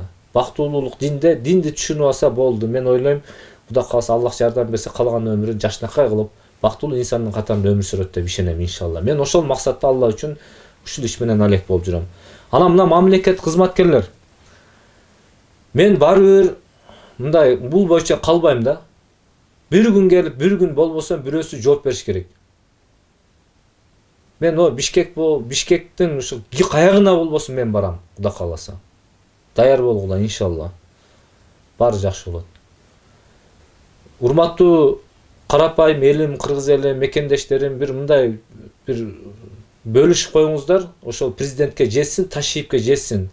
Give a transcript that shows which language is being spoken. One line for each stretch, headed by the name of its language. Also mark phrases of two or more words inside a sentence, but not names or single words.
Kyrgyz: Бактылуулук динди түшүнүп алса болду. Мен ойлойм, Куда калса Аллах жардам берсе, калган өмүрүн жашнакай кылып бактылуу инсандын катарында өмүр сүрөт деп ишенем иншалла. Мен ошол максатта Алла үчүн ушул иш менен алек болуп жүрөм. Анан мына мамлекет кызматкерлер, мен баары бир мындай бул боюнча калбайм да. Бир күн келип бир күн болбосо бирөөсү жооп бериш керек. Мен о Бишкектин ушу каягына болбосун мен барам, Кудай кааласа. Даяр болгула иншалла. Баары жакшы болот. Урматтуу карапайым элим, кыргыз эли, мекендештерим, бир мындай бир бөлүшүп коюңуздар, ошол президентке жетсин, Ташиевке жетсин.